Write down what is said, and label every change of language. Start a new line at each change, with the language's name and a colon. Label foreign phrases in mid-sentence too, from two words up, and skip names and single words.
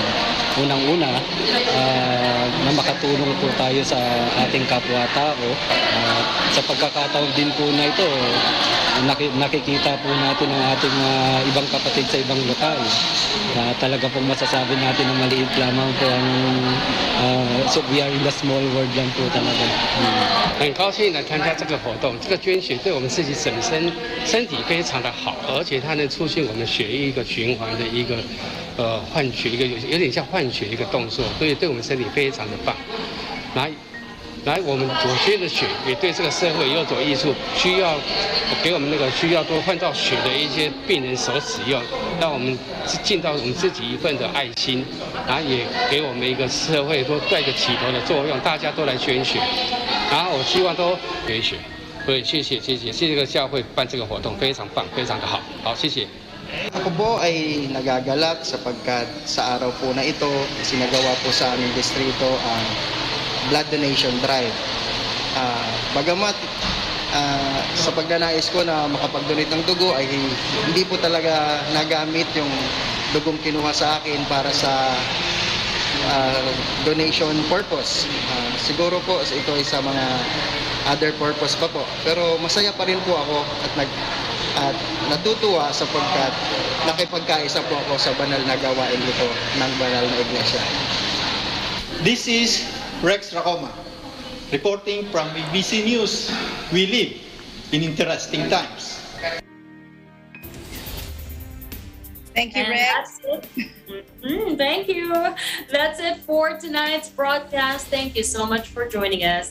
Filipino: Unang-una, na makatulong po tayo sa ating kapwa-tao. Sa pagkakataon din po na ito, nakikita po natin ang ating ibang kapatid sa ibang lokal. Talaga pong masasabi natin na maliit lamang po ang
English: so we are in the small world
Filipino: lang po talaga.
Chinese: 很高兴来参加这个活动，这个捐血对我们自己本身身体非常的好，而且它能促进我们血液一个循环的一个换血，一个有点像换血一个动作，所以对我们身体非常的棒。来，我们所捐的血也对这个社会有所益处，需要给我们那个需要多换到血的一些病人所使用，让我们尽到我们自己一份的爱心，然后也给我们一个社会多带个起头的作用，大家都来捐血，然后我希望都捐血。所以谢谢这个教会办这个活动非常棒，非常的好，好谢谢。
Filipino: Ako po ay nagagalak sapagkat sa araw po na ito, sinagawa po sa aming distrito ang blood donation drive. Bagamat sa pagnanais ko na makapag-donate ng dugo ay hindi po talaga nagamit yung dugong kinuha sa akin para sa
English: donation purpose.
Filipino: Siguro po ito ay sa mga
English: other purpose
Filipino: pa po. Pero masaya pa rin po ako at natutuwa sapagkat nakipagkaisa po ako sa banal na gawain ito ng banal na iglesia.
English: This is Rex Racoma, reporting from BBC News. We live in interesting times. Thank you, And Rex. that's it. Thank you. That's it for tonight's broadcast. Thank you so much for joining us.